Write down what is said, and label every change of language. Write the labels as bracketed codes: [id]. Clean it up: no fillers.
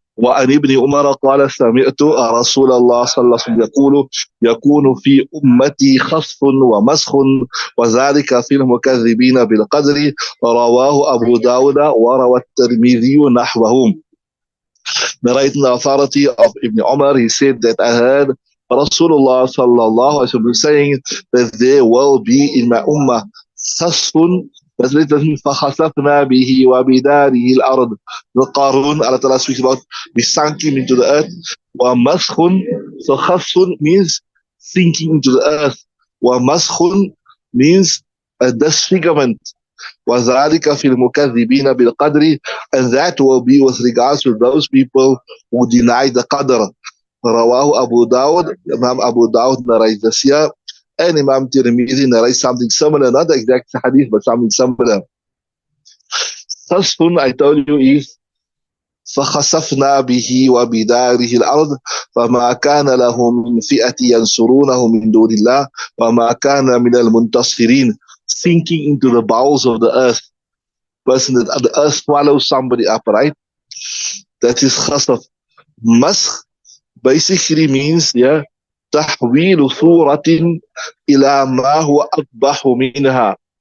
[ar] وعن ابن عمر قال سمعت رسول الله صلى الله عليه وسلم يكون في أمتي خسف ومسخ وذلك في المكذبين بالقدر. رواه أبو داود وروى الترمذي نحوه. [en] Narrating the authority of Ibn Umar, he said that I heard Rasulullah sallallahu alaihi wasallam saying that there will be in my ummah khasfun. [ar] Translated فَخَسَفْنَا بِهِ وَبِدَارِهِ الْأَرْضِ. [en] The Qarun, Allah Ta'ala speaks about, we sunk him into the earth. وَمَسْخٌ, so khasfun means sinking into the earth. وَمَسْخٌ means a disfigurement. [ar] وَذَلِكَ فِي الْمُكَذِّبِينَ بِالْقَدْرِ, [en] and that will be with regards to those people who deny the Qadr. Rawahu Abu Dawud, Imam Abu Dawud narrates this here, and Imam Tirmidhi narrates something similar, not the exact hadith, but something similar. Khasfun, I told you, is [ar] فَخَسَفْنَا بِهِ وَبِدَارِهِ الْأَرْضِ فَمَا كَانَ لَهُ مِنْ فِئَةٍ يَنْصُرُونَهُ مِنْ دُونِ اللَّهِ وَمَا كَانَ مِنَ الْمُنْتَصِرِينَ. [en] Sinking into the bowels of the earth. Person that the earth swallows somebody up, right? That is khasaf. Maskh basically means, [ar] تحويل صورة إلى ما هو أقبح منها.